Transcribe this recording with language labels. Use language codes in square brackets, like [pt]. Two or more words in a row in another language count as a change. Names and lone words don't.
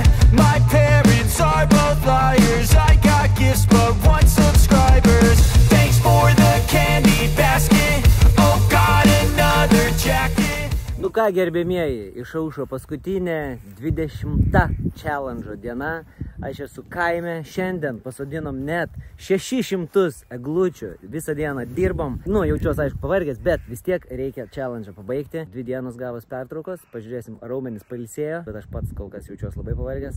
[en] My parents are both liars. I got gifts but 1 subscribers. Thanks for the candy basket. Oh God, another jacket. [lt] Nu ką, gerbėmieji, išaušo paskutinė 20 challenge diena. Aš esu kaime, šiandien pasodinom net 600 eglučių. Visą dieną dirbom. Nu, jaučiuosi aišku pavargęs, bet vis tiek reikia challenge pabaigti. 2 dienos gavos pertraukos, pažiūrėsim, raumenis pailsėjo, bet aš pats kol kas jaučiuosi labai pavargęs.